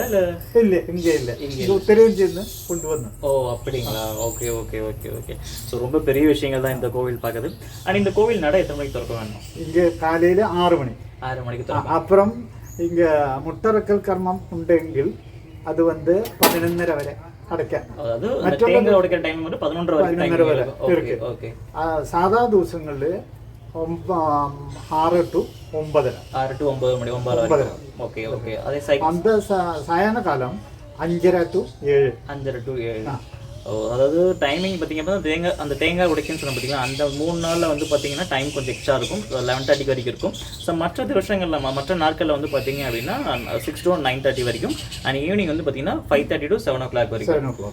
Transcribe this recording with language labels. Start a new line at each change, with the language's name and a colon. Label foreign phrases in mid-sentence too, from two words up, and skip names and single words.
Tamil: இல்லை இங்கே உத்தரேந்தியிருந்து கொண்டு வந்தோம். ஓ அப்படிங்களா? ஓகே ஓகே ஓகே ஓகே. ஸோ ரொம்ப பெரிய விஷயங்கள் தான் இந்த கோவில் பார்க்குது. ஆனால் இந்த கோவில் நட எத்தனை மணிக்கு திறக்க வேணும்? இங்கே காலையில் 6 மணிக்கு திறக்கும். அப்புறம் இங்கே முட்டறக்கல் கர்மம் உண்டெங்கில் அது வந்து 11:30 வரை അടയ്ക്കാം.
Malayalam: സാധാ ദിവസങ്ങളിൽ 6 to 9. അന്ത സായാഹ്നകാലം 5:30 to 7.
Tamil: அதாவது டைமிங் பார்த்தீங்க அப்படின்னா அந்த தேங்காய் உடைக்குன்னு சொன்ன பார்த்தீங்கன்னா அந்த 3 நாளில் வந்து பார்த்தீங்கன்னா டைம் கொஞ்சம் எக்ஸ்ட்ரா இருக்கும். 11:30 வரைக்கும் இருக்கும். ஸோ மற்ற வருஷங்களில் மற்ற நாட்களில் வந்து பார்த்தீங்க அப்படின்னா 6 to 9:30 வரைக்கும்.
English: and evening
Tamil: வந்து பார்த்தீங்கன்னா 5:30
English: to 7 o'clock
Tamil: வரைக்கும்.